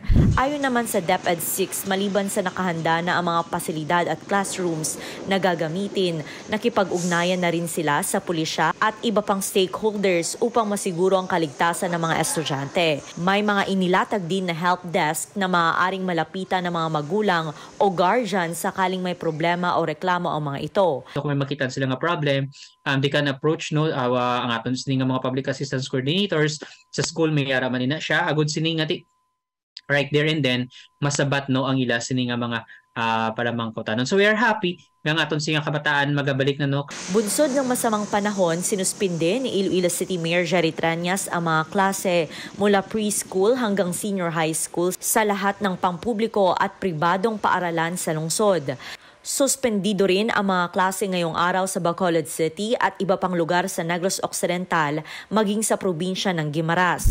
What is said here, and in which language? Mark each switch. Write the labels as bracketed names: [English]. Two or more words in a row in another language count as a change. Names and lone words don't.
[Filipino] Ayon naman sa DepEd 6, maliban sa nakahanda na ang mga pasilidad at classrooms na gagamitin, nakipag-ugnayan na rin sila sa pulisya at iba pang stakeholders upang masiguro ang kaligtasan ng mga estudyante. May mga inilatag din na [English] help desk [Filipino] na maaaring malapitan ng mga magulang o guardian sakaling may problema o reklamo ang mga ito. [Hiligaynon] Kung may makita sila nga problem, [English] they can approach [Hiligaynon] ang aton sini nga mga [English] public assistance coordinators [Hiligaynon] sa school, may araman na siya agud sini nga [English] right there and then [Hiligaynon] masabat ang ila sini nga mga para mangkutanon. [English] So we are happy [Hiligaynon] nga aton singa kabataan magabalik na [Filipino] Bunsod ng masamang panahon, sinuspinde ni Iloilo City Mayor Jerry Trias ang mga klase mula preschool hanggang [English] senior high school [Filipino] sa lahat ng pampubliko at pribadong paaralan sa lungsod. Suspendido rin ang mga klase ngayong araw sa Bacolod City at iba pang lugar sa Negros Occidental maging sa probinsya ng Guimaras.